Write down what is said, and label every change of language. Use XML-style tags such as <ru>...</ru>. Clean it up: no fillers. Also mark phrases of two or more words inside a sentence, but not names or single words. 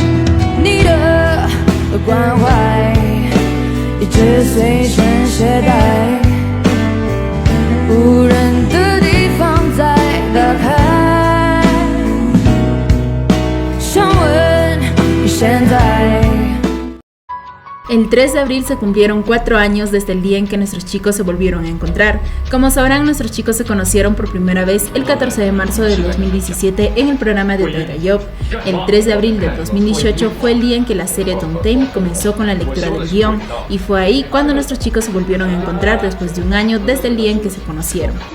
<zh>你的关怀一直随身携带，无人的地方再打开，想问你现在。</zh> <es>El 3 de abril se cumplieron 4 años desde el día en que nuestros chicos se volvieron a encontrar. Como sabrán, nuestros chicos se conocieron por primera vez el 14 de marzo del 2017 en el programa de Data Job. El 3 de abril del 2018 fue el día en que la serie Downtime comenzó con la lectura del guión, y fue ahí cuando nuestros chicos se volvieron a encontrar después de un año desde el día en que se conocieron.</es>